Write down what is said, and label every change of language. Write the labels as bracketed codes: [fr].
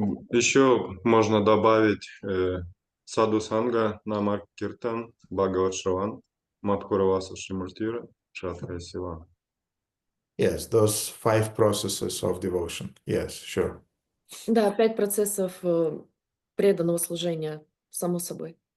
[ru] Еще можно добавить [sa] Саду Санга, Намар Киртан, Бхагават Шраван, Мадхураваса Шримуртира, Шатхая Сила. [en] Yes, those 5 processes of devotion. Yes, sure. [ru] Да, 5 процессов преданного служения, само собой.